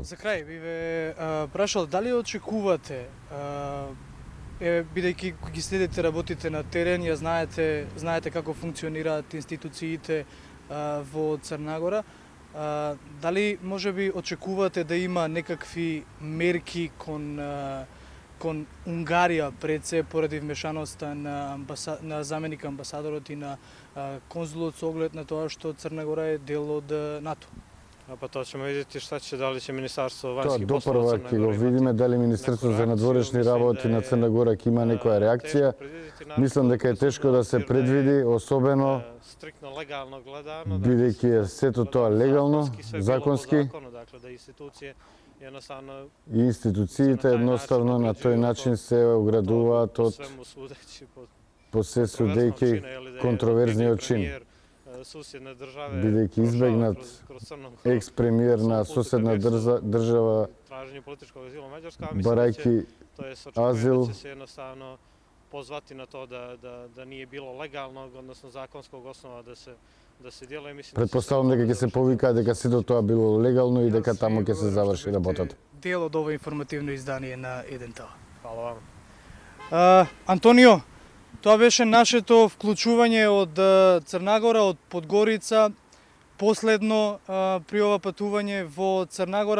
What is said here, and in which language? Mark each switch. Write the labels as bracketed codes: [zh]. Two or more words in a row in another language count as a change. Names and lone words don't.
[mk] За крај би ве прашал дали очекувате бидејќи ги следите работите на терен, ја знаете како функционираат институциите во Црна Гора, дали можеби очекувате да има некакви мерки кон Унгарија пред се поради вмешаноста на заменик амбасадорот и на конзулот со оглед на тоа што Црна Гора е дел од НАТО? [sr] Pa to ćemo vidjeti šta će, da li će Ministarstvo vanjskih poslova Crne Gore... [mk] Doprva ќе го видиме дали Министерство за надворешни работи на Црна Гора ќе има некоја реакција. Мислам дека е тешко да се предвиди, особено бидејќи е сето тоа легално, законски. И институциите едноставно на тој начин се оградуваат од по се судејќи контроверзниот чин. Бидејќи избегнат екс-премиер на соседна држава, барајќи азил, [sr] pozvati na to da nije bilo legalnog, odnosno zakonskog osnova da se djeluje. [mk] Pretpostavljam дека ќе се повика дека сето тоа било легално и дека таму ќе се заврши работата. Дел од ова информативно издание на Еден ТВ. Фала вам. Антонио, тоа беше нашето вклучување од Црна Гора, од Подгорица. Последно при ова патување во Црна Гора.